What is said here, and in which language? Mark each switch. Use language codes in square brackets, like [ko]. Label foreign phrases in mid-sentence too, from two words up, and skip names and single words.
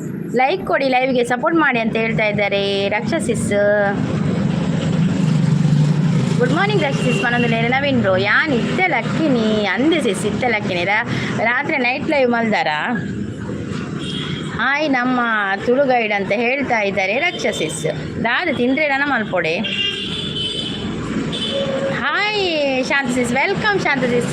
[kn] ಲೈಕ್ ಕೊಡಿ, ಲೈವ್ಗೆ ಸಪೋರ್ಟ್ ಮಾಡಿ ಅಂತ ಹೇಳ್ತಾ ಇದ್ದಾರೆ ರಕ್ಷಸಿಸ್. [en] Good morning [tcy] ರಕ್ಷಸಿಸ್ ಮನೊಂದು ನವೀನ್ ಬ್ರೋ ಯಾನ್ ಇತ್ತೆ ಲಕ್ಕಿನಿ ಅಂದೆ ಸಿಸ್ ಇತ್ತೆ ಲಕ್ಕಿನಿ ರಾತ್ರಿ ನೈಟ್ ಲೈವ್ ಮಲ್ದಾರ. [kn] ಹಾಯ್ ನಮ್ಮ ತುಳು ಗೈಡ್ ಅಂತ ಹೇಳ್ತಾ ಇದ್ದಾರೆ ರಕ್ಷಸಿಸ್. [tcy] ದಾದ ತಿಂದ್ರೆ ನನ್ನ ಮಲ್ಪೊಡೆ. ಹಾಯ್ ಶಾಂತಸಿಸ್, ವೆಲ್ಕಮ್ ಶಾಂತಸಿಸ್.